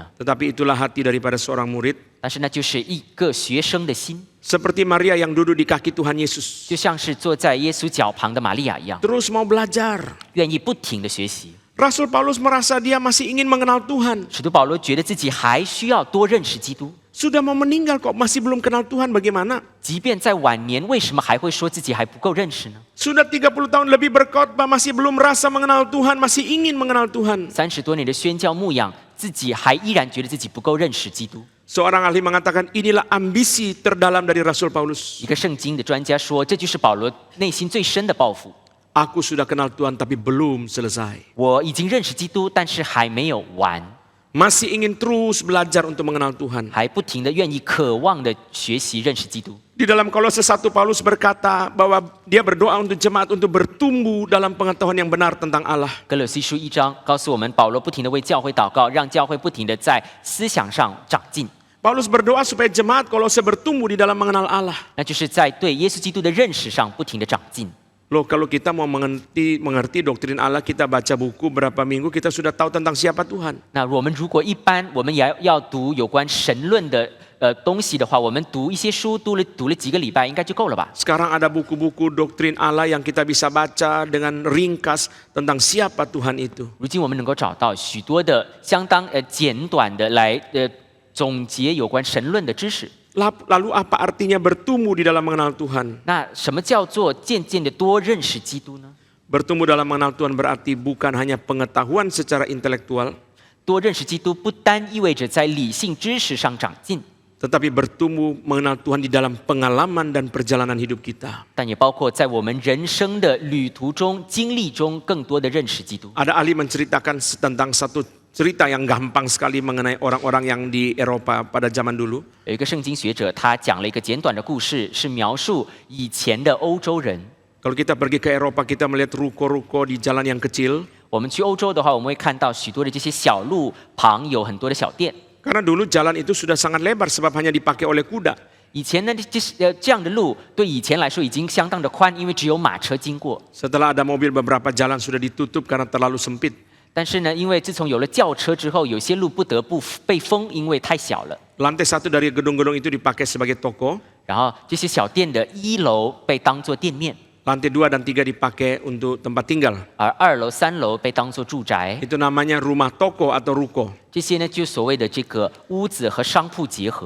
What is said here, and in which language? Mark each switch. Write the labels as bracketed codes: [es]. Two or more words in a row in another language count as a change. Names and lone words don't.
[id] Tetapi itulah hati daripada seorang murid. [zh] 但是那就是一个学生的心， [id] Seperti Maria yang duduk di kaki Tuhan Yesus. [zh] 就像是坐在耶稣脚旁的玛利亚一样， [id] Terus mau belajar. [zh] 愿意不停的学习。 [id] Rasul Paulus merasa dia masih ingin mengenal Tuhan. [zh] 使徒保罗觉得自己还需要多认识基督， [id] Sudah mau meninggal kok masih belum kenal Tuhan, bagaimana? [zh] 即便在晚年，为什么还会说自己还不够认识呢？ [id] Sudah 30 tahun lebih berkhotbah, masih belum merasa mengenal Tuhan, masih ingin mengenal Tuhan. [zh] 30 多年的宣教牧养，自己还依然觉得自己不够认识基督。 [id] Seorang ahli mengatakan inilah ambisi terdalam dari Rasul Paulus. [zh] 一个圣经的专家说，这就是保罗内心最深的抱负。 [id] Aku sudah kenal Tuhan tapi belum selesai. [zh] 我已经认识基督，但是还没有完， [id] Masih ingin terus belajar untuk mengenal Tuhan. [zh] 还不停的愿意、渴望的学习认识基督。 [id] Di dalam Kolose 1 Paulus berkata bahwa dia berdoa untuk jemaat untuk bertumbuh dalam pengetahuan yang benar tentang Allah. [zh] 哥罗西书1章告诉我们，保罗不停地为教会祷告，让教会不停地在思想上长进。 [id] Paulus berdoa supaya jemaat Kolose bertumbuh di dalam mengenal Allah. [zh] 那就是在对耶稣基督的认识上不停地长进。 [id] Loh, kalau kita mau mengerti doktrin Allah, kita baca buku berapa minggu kita sudah tahu tentang siapa Tuhan. [zh] 那我们如果一般我们也要读有关神论的东西的话，我们读一些书，读了几个礼拜应该就够了吧？ [id] Sekarang ada buku-buku doktrin Allah yang kita bisa baca dengan ringkas tentang siapa Tuhan itu. [zh] 如今我们能够找到许多的相当简短的来总结有关神论的知识。 [id] Lalu apa artinya bertumbuh di dalam mengenal Tuhan? [zh] 那什么叫做渐渐的多认识基督呢？ [id] Bertumbuh dalam mengenal Tuhan berarti bukan hanya pengetahuan secara intelektual, [zh] 多认识基督不单意味着在理性知识上长进， [id] tetapi bertumbuh mengenal Tuhan di dalam pengalaman dan perjalanan hidup kita. [zh] 但也包括在我们人生的旅途中、经历中更多的认识基督。 [id] Ada ahli menceritakan tentang satu cerita yang gampang sekali mengenai orang-orang yang di Eropa pada zaman dulu. [zh] 有一个圣经学者，他讲了一个简短的故事，是描述以前的欧洲人。 [id] Kalau kita pergi ke Eropa, kita melihat ruko-ruko di jalan yang kecil. [zh] 我们去欧洲的话，我们会看到许多的这些小路旁有很多的小店。 [id] Karena dulu jalan itu sudah sangat lebar sebab hanya dipakai oleh kuda. [zh] 以前呢，这样的路对以前来说已经相当的宽，因为只有马车经过。 [id] Setelah ada mobil, beberapa jalan sudah ditutup karena terlalu sempit. [zh] 但是呢，因为自从有了轿车之后，有些路不得不被封，因为太小了。 [id] Lantai 1 dari gedung-gedung itu dipakai sebagai toko. [zh] 然后这些小店的1楼被当作店面， [id] Lantai 2 dan 3 dipakai untuk tempat tinggal. [zh] 而2楼、3楼被当作住宅。 [id] Itu namanya rumah toko atau ruko. [zh] 这些呢，就所谓的这个屋子和商铺结合。